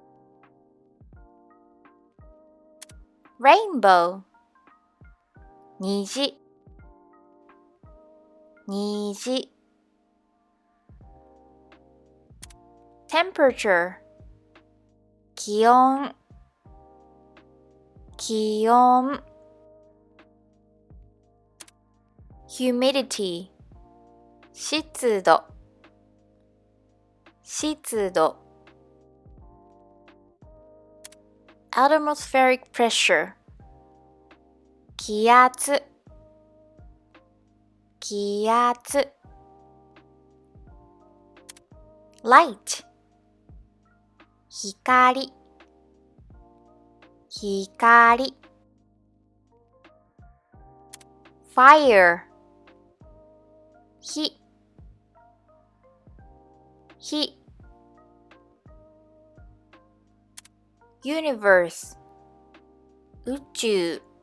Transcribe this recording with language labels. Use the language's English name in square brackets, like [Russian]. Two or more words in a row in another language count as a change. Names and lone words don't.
[Japanese] rainbow 虹虹 temperature 気温気温 humidity 湿度湿度 [English] atmospheric pressure [Japanese] 気圧気圧 light 光光 fire 火火 universe 宇宙